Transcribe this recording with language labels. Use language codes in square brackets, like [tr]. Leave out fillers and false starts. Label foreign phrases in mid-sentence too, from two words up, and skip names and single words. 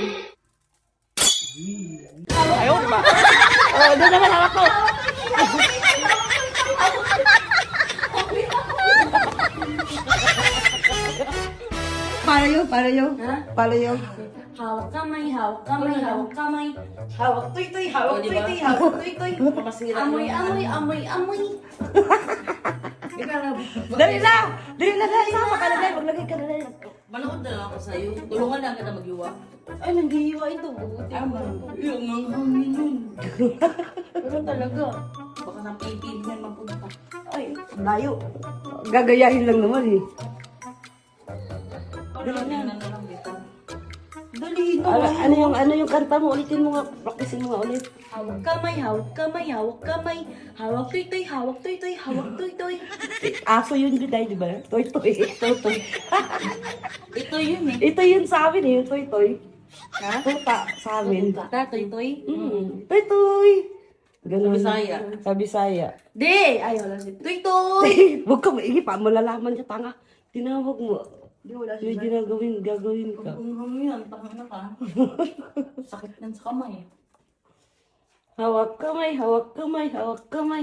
[tl] Ayaw, di ba? Oh, doon naman hawak ko. Paano yun? Ha? Paano yun? Hawak kamay, hawak kamay, hawak kamay. Hawak tuy-tuy, hawak tuy-tuy, hawak tuy-tuy. Amoy, amoy, amoy, amoy. Dali na! Dali na, dali. Sama ka na, dali. Maglagay ka na, dali. Manood na lang ako sa'yo. Tulungan lang kita mag-iwa. Ay, nanghihiwa ito. Yung ang hangin yun. Pero talaga. Baka sa Pilipinas mapunta. Ay, layo. Gagayahin lang naman eh. Dali na lang dito. Dali na. Ano yung kanta mo? Ulitin mo nga. Practicein mo nga ulit. Hawak kamay, hawak kamay, hawak kamay. Hawak tuy-tuy, hawak tuy-tuy, hawak tuy-tuy. Aso yun biday, di ba? Toy-toy. Toy-toy. Ito yun eh. Ito yun sa amin eh, yung toy-toy. Ha? Tuta sa amin. Ta, tuy-tuy? Toy-toy. Ganun. Sa Bisaya. Sa Bisaya. Di! Ayaw lang si tuy-tuy. Huwag ka maigi pa, malalaman siya tanga. Tinawag mo. Di, wala May gagawin ka. Ang hangin yan, tangin na ka. Sakit yan sa kamay. Hawak kamay, hawak kamay, hawak kamay.